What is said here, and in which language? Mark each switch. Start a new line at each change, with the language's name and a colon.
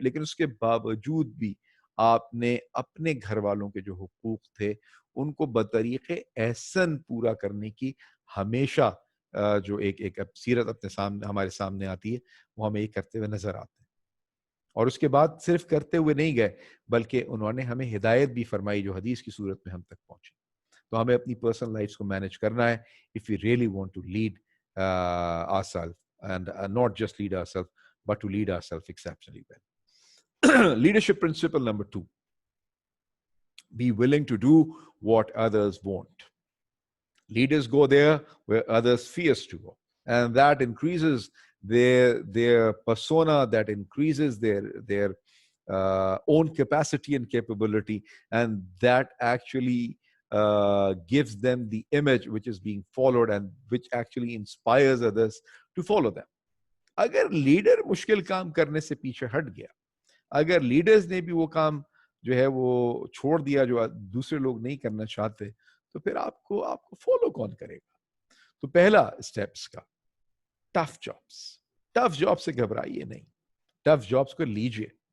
Urdu: لیکن اس کے باوجود بھی آپ نے اپنے گھر والوں کے جو حقوق تھے ان کو بطریق احسن پورا کرنے کی ہمیشہ جو ایک سیرت اپنے سامنے ہمارے سامنے آتی ہے، وہ ہمیں یہ کرتے ہوئے نظر آتے ہیں. اور اس کے بعد صرف کرتے ہوئے نہیں گئے بلکہ انہوں نے ہمیں ہدایت بھی فرمائی جو حدیث کی صورت میں ہم تک پہنچی. تو ہمیں اپنی پرسنل لائف کو مینیج کرنا ہے
English: if we really want to lead ourselves and not just lead ourselves but to lead ourselves exceptionally well. Leadership principle number 2, be willing to do what others won't. Leaders go there where others fears to go, and that increases their persona, that increases their own capacity and capability, and that actually gives them the image which is being followed and which actually inspires others to follow them.
Urdu: اگر leader مشکل کام کرنے سے پیچھے ہٹ گیا، اگر leaders نے بھی وہ کام جو ہے وہ چھوڑ دیا جو دوسرے لوگ نہیں کرنا چاہتے، تو پھر آپ کو فالو کون کرے گا؟ تو پہلا اسٹیپس کا ٹف جاب سے گھبرائیے نہیں، ٹف جابس کو لیجئے.